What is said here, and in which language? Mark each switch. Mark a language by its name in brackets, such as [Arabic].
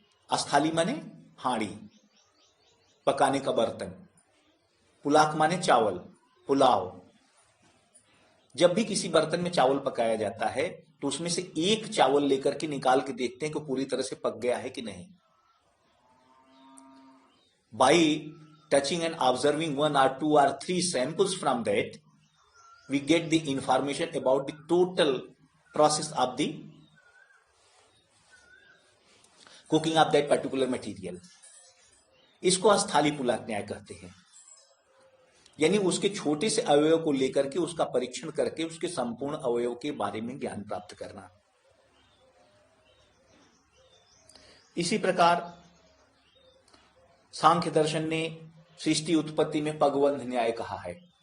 [Hindi] अस्थाली माने हांडी, पकाने का बर्तन। पुलाक माने चावल, पुलाव। जब भी किसी बर्तन में चावल पकाया जाता है तो उसमें से एक चावल लेकर के निकाल के देखते हैं कि पूरी तरह से पक गया है कि नहीं। [English] By touching and observing 1 or 2 or 3 samples from that, we get the information about the total process of the cooking of that particular material. [Hindi] इसको अस्थालीपुलाक न्याय कहते हैं। यानी उसके छोटे से अवयव को लेकर के उसका परीक्षण करके उसके संपूर्ण अवयव के बारे में ज्ञान प्राप्त करना। इसी प्रकार सांख्य दर्शन ने सृष्टि उत्पत्ति में पगबंध न्याय कहा है।